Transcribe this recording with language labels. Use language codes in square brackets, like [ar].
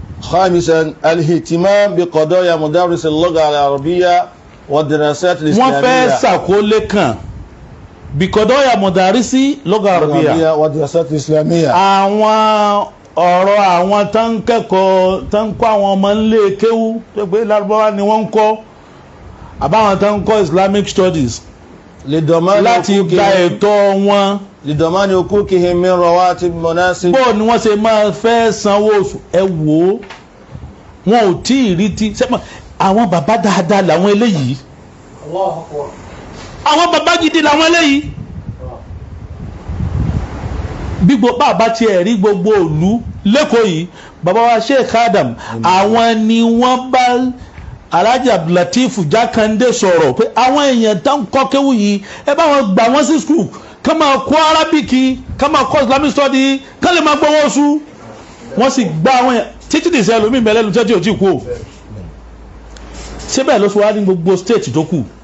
[ar] خامسا الاهتمام بقضايا مدارس اللغة العربية والدراسات الإسلامية. [yo] wọ́n fẹ́ ṣàkólé kan [ar] بقضايا مدارس اللغة العربية والدراسات الإسلامية. [yo] àwọn ọ̀rọ̀ àwọn tó ń kẹ́kọ̀ọ́ tó ń kọ́ àwọn ọmọ nílé kéwú tó pé lárúbáwá ni wọ́n ń kọ́ àbáwọn tó ń kọ́ Islamic studies láti gba ẹ̀tọ́ wọn. [ar] لضمان حقوقهم من رواتب مناسب. [yo] bó ni wọ́n ṣe máa fẹ́ sanwó oṣù ẹ wò ó wọn ò tí ì rí ti sẹ́pọ̀ àwọn bàbá dáadáa làwọn eléyìí àwọn bàbá gidi làwọn eléyìí bí bàbá tiẹ̀ rí gbogbo ìlú lẹ́kọ̀ọ́ yìí bàbá wa Sheikh Adam àwọn ni wọ́n bá Alhaji Al-Lateef Jákàndé sọ̀rọ̀ pé àwọn èèyàn tó ń kọ́ kéwú yìí ẹ bá wọn gbà wọ́n sí skul ká máa kọ́ Arabic ká máa kọ́ Islamic study ká lè máa gbọ́wọ́ oṣù wọ́n sì gba àwọn èèyàn títí dìṣẹ́ ẹlòmíì mẹ́lẹ́nu tẹ́tí ò tí kú o ṣé bẹ́ẹ̀ ló ṣe wá ní gbogbo state tó kù.